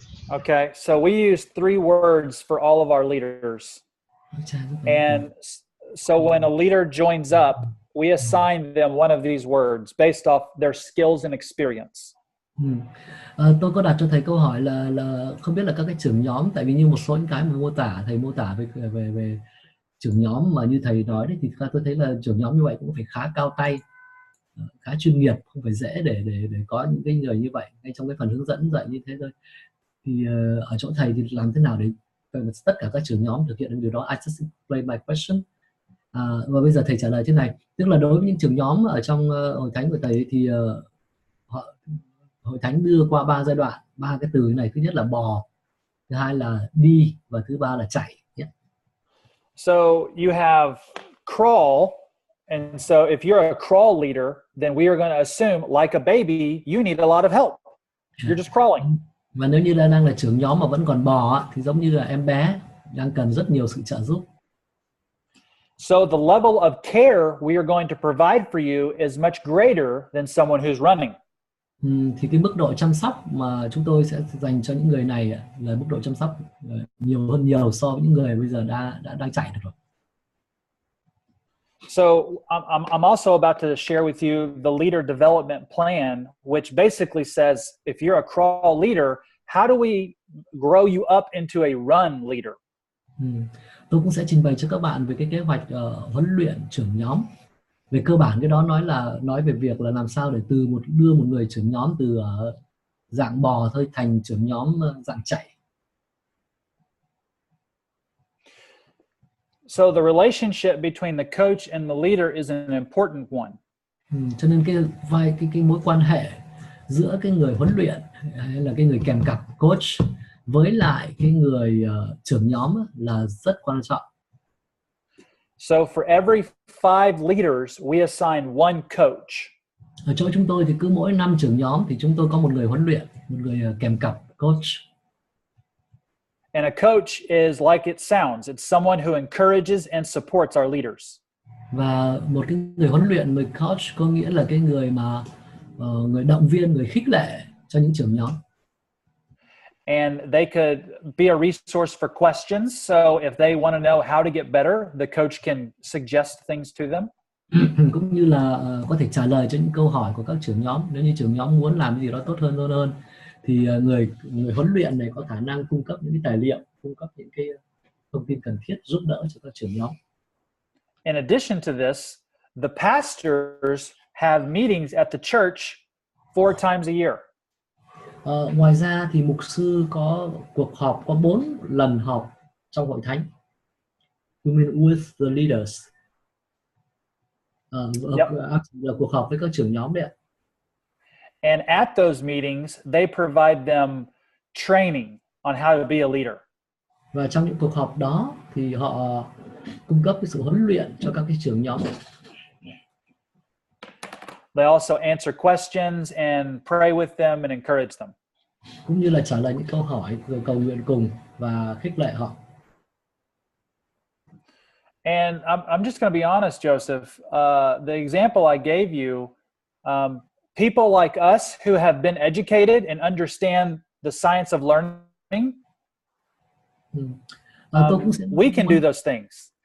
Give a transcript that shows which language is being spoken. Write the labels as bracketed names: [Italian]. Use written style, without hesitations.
[English] Okay, so we use 3 words for all of our leaders. And so when a leader joins up, we assign them one of these words based off their skills and experience. [Vietnamese] Tôi có đặt cho thầy câu hỏi là không biết là các cái trưởng nhóm, tại vì như một số những cái mà thầy mô tả về trưởng nhóm mà như thầy nói đấy, thì tôi thấy là trưởng nhóm như vậy cũng phải khá cao tay, khá chuyên nghiệp, không phải dễ để có những cái người như vậy ngay trong cái phần hướng dẫn dạy như thế thôi. Thì ở chỗ thầy thì làm thế nào để tất cả các trưởng nhóm thực hiện được điều đó? [English] I just explain my question. [Vietnamese] Và bây giờ thầy trả lời thế này, tức là đối với những trưởng nhóm ở trong hội thánh của thầy thì hội thánh đưa qua 3 giai đoạn, 3 cái từ này. Thứ nhất là bò, thứ hai là đi, và thứ ba là chạy. [English] So you have crawl, and so if you're a crawl leader, then we are going to assume, like a baby, you need a lot of help. You're just crawling. [Vietnamese] Và nếu như đang là trưởng nhóm mà vẫn còn bò thì giống như là em bé đang cần rất nhiều sự trợ giúp. [English] So the level of care we are going to provide for you is much greater than someone who's running. [Vietnamese] Thì cái mức độ chăm sóc mà chúng tôi sẽ dành cho những người này là mức độ chăm sóc nhiều hơn nhiều so với những người bây giờ đang chạy được rồi. [English] So I'm also about to share with you the leader development plan, which basically says if you're a crawl leader, how do we grow you up into a run leader? [Vietnamese] Tôi cũng sẽ trình bày cho các bạn về cái kế hoạch huấn luyện trưởng nhóm. Về cơ bản cái đó nói về việc là làm sao để đưa một người trưởng nhóm từ dạng bò thôi thành trưởng nhóm dạng chạy. [English] So the relationship between the coach and the leader is an important one. [Vietnamese] Cho nên cái mối quan hệ giữa cái người huấn luyện hay là cái người kèm cặp coach với lại cái người trưởng nhóm là rất quan trọng. [English] So for every 5 leaders, we assign one coach. [Vietnamese] Ở chỗ chúng tôi thì cứ mỗi 5 trưởng nhóm thì chúng tôi có một người huấn luyện, một người kèm cặp coach. [English] And a coach is like it sounds. It's someone who encourages and supports our leaders. [Vietnamese] Và một cái người huấn luyện, người coach có nghĩa là cái người mà người động viên, người khích lệ cho những trưởng nhóm. [English] And they could be a resource for questions. So if they want to know how to get better, the coach can suggest things to them. [Vietnamese] Cũng như là có thể trả lời cho những câu hỏi của các trưởng nhóm. Nếu như trưởng nhóm muốn làm gì đó tốt hơn thì người huấn luyện này có khả năng cung cấp những cái tài liệu, cung cấp những cái thông tin cần thiết giúp đỡ cho các trưởng nhóm. [English] In addition to this, the pastors have meetings at the church 4 times a year. [Vietnamese] Ngoài ra thì mục sư có cuộc họp, có 4 lần họp trong hội thánh. [English] You mean with the leaders? [Vietnamese] Là cuộc họp với các trưởng nhóm đấy ạ. [English] And at those meetings, they provide them training on how to be a leader. [Vietnamese] Và trong những cuộc họp đó thì họ cung cấp cái sự huấn luyện cho các cái trưởng nhóm. [English] They also answer questions and pray with them and encourage them. [Vietnamese] Cũng như là trả lời những câu hỏi rồi cầu nguyện cùng và khích lệ họ. [English] And I'm just going to be honest, Joseph. The example I gave you, people like us who have been educated and understand the science of learning, we can do those things.